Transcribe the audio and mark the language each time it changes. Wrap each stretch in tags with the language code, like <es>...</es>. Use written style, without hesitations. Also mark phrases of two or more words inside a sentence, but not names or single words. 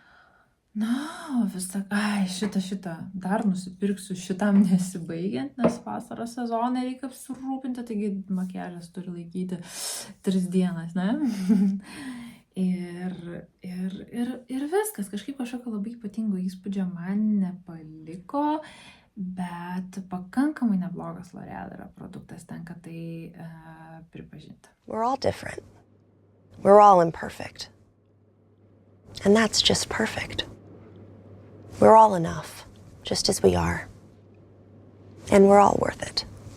<lt>Šitą dar nusipirksiu šitam nesibaigiant, nes vasaros sezoną reikia apsirūpinti, taigi makiažas turi laikyti 3 dienas, ne? Ir viskas, kažkokio labai ypatingo įspūdžio man nepaliko, bet pakankamai neblogas L'Oreal yra produktas, tenka tai pripažinti.</lt> <en>We're all different. We're all imperfect. And that's just perfect. We're all enough, just as we are. And we're all worth it.</en>